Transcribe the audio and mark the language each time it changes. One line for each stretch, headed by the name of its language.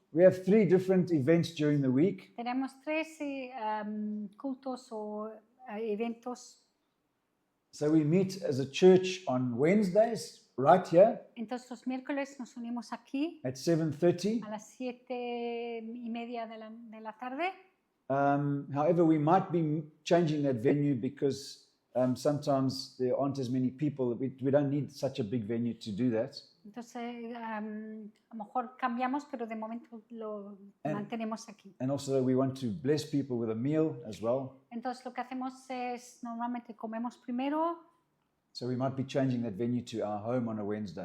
English: We have 3 different events during the week.
Spanish: Tenemos 13 cultos o eventos.
English: So we meet as a church on Wednesdays, right here
Spanish: Entonces los miércoles nos unimos aquí
English: at 7:30.
Spanish: a las 7:30 de la tarde.
English: However, we might be changing that venue because sometimes there aren't as many people. We don't need such a big venue to do that.
Spanish: Entonces a lo mejor cambiamos, pero de momento lo mantenemos aquí.
English: And also we want to bless people with a meal as well.
Spanish: Entonces lo que hacemos es normalmente comemos primero.
English: So we might be changing that venue to our home on a Wednesday